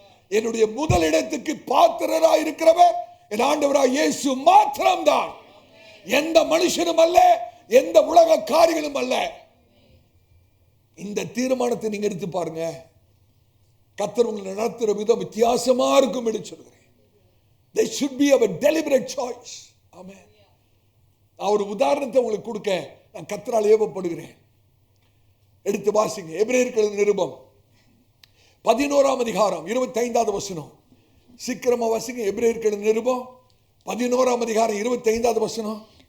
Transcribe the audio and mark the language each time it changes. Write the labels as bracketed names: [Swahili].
[Tamil] என்னுடைய முதலிடத்துக்கு பாத்திரரா இருக்கிறவர் என் ஆண்டவராய் இயேசு மாத்திரம்தான். எந்த மனுஷனும் அல்ல, எந்த உலக காரியங்களும் அல்ல. இந்த தீர்மானத்தை நீங்க எடுத்து பாருங்க. கர்த்தர் உங்களை நடத்துற விதம் வித்தியாசமா இருக்கும் என்று சொல்கிறேன். [English] They should be a deliberate choice. [Tamil] ஆமென். நான் ஒரு உதாரணத்தை உங்களுக்கு கொடுக்க நான் கர்த்தரால் ஏவப்படுகிறேன். எடுத்து வாசிங்க. எபிரேயர் நிருபம் 11ஆம் அதிகாரம் 25வது வசனம். சீக்கிரமா வாசிங்க. எபிரேயர் நிருபம் 11ஆம் அதிகாரம் 25வது வசனம்.